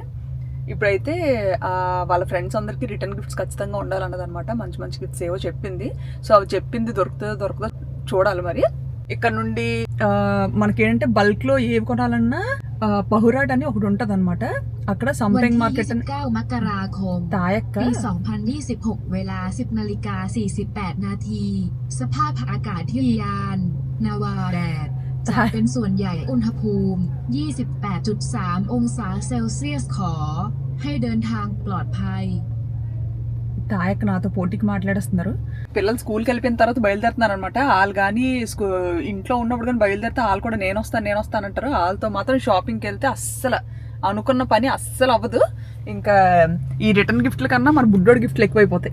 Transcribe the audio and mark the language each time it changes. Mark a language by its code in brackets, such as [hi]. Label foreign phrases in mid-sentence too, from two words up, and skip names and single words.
[te] ఇప్పుడైతే వాళ్ళ ఫ్రెండ్స్ అందరికి [en] return gifts [te] ఖచ్చితంగా ఉండాలన్నదనమాట. మంచి గిఫ్ట్స్ ఏవో చెప్పింది. సో అవి చెప్పింది దొరుకుతుందో చూడాలి మరి. ఇక్కడ నుండి మనకేంటంటే బల్క్ లో ఏవి కొనాలన్నా పహురాట్ అని ఒకటి ఉంటది అనమాట. అక్కడ సంపెంగ్ మార్కెట్ [th] 29 มกราคม [te] తాయక్క [th] ปี 2026 เวลา 10:48 นาทีสภาพอากาศที่ยานนาวาแดดจะเป็นส่วนใหญ่อุณหภูมิ 28.3 องศาเซลเซียสขอให้เดินทางปลอดภัย. [te] తాయక్క నాతో పోటీకి మాట్లాడేస్తున్నారు. పిల్లలు స్కూల్కి వెళ్ళిపోయిన తర్వాత బయలుదేరుతున్నారు అనమాట. వాళ్ళు కానీ ఇంట్లో ఉన్నప్పుడు కానీ బయలుదేరితే వాళ్ళు కూడా నేను వస్తానంటారు. వాళ్ళతో మాత్రం షాపింగ్కి వెళ్తే అస్సలు అనుకున్న పని అస్సలు అవ్వదు. ఇంకా ఈ [en] return gifts [te] కన్నా మన బుడ్డోడి గిఫ్ట్లు ఎక్కువైపోతాయి.